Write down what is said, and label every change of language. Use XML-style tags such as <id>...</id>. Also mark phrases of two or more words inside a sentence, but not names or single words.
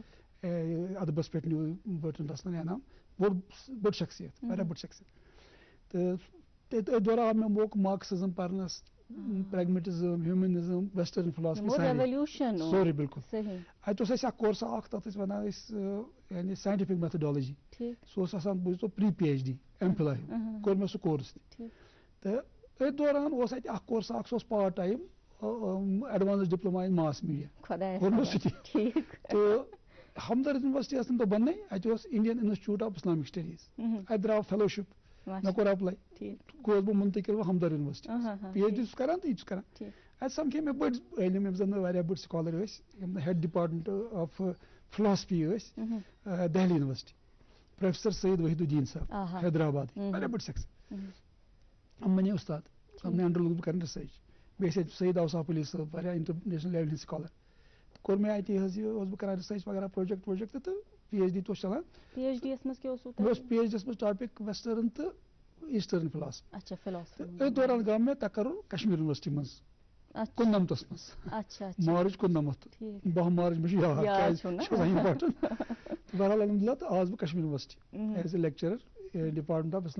<ks>یہِ ادبس پٮ۪ٹھ نیوٗ برٹن رسلن انعام بٔڑ شخصیت واریاہ بٔڑ شخصیت تہٕ أتھۍ دوران آو مےٚ موقعہٕ مارکسزم پرنس پریگمٹزم ہیومنزم</ks> <en>western philosophy</en> <ks>سورُے بالکل اتہِ اوس اَسہِ اکھ کورسا اکھ تتھ ٲسۍ ونان أسۍ یعنی</ks> <en>scientific methodology</en> <ks>سُہ اوس آسان بوٗزتو پری PhD MPhil کوٚر مےٚ سُہ کورس تہِ تہٕ أتھۍ دوران اوس اَتہِ اکھ کورسا اکھ سُہ اوس</ks> <en>part time advance diploma in mass media</en> <ks>کوٚر مےٚ سُہ تہِ تہٕ ہمدرد یونیورسٹی ٲس تمہِ دۄہ بننے اتہِ اوس انڈین انسٹِچوٗٹ آف اسلامک سٹڈیٖز اتہِ درٛاو فیلوشِپ مےٚ کوٚر ایپلاے گوس بہٕ مُنتقل ہمدرد یونیورسٹی PhD چھُس کران تہٕ یہِ چھُس کران اتہِ سمکھے مےٚ بٔڑۍ عٲلِم یِم زن واریاہ بٔڑۍ سکالر ٲسۍ یِم ہیڈ</ks> <en>department of philosophy</en> <ks>ٲسۍ دہلی یونیورسٹی پروفیسر سعید وحید الدین صٲب حیدرآباد واریاہ بٔڑۍ شخصیت یِم بنے استاد یِمنٕے انڈر لوٚگُس بہٕ کران رِسٲرٕچ بیٚیہِ ٲسۍ اَتہِ سعید اوصاف علی صٲب واریاہ انٹرنیشنل لیولہِ ہٕنٛدۍ سکالر کوٚر مےٚ اَتہِ حظ یہِ اوسُس بہٕ کران رِسٲرٕچ وغیرہ پروجیکٹ تہٕ PhD تہِ اوس چلان مےٚ اوس PhD یس منٛز ٹاپِک ویسٹٲرن تہٕ</ks> <en>eastern philosophy</en> <ks>أتھۍ دوران گوٚو مےٚ تقرُر کشمیٖر یونیورسٹی منٛز 1999 منٛز مارٕچ 19 12 مارٕچ مےٚ چھُ یاد چھُ آسان اِمپاٹنٹ بہرحال الحمدُاللہ تہٕ آس بہٕ کشمیٖر یونیورسٹی</ks> <en>as a lecturer department of</en>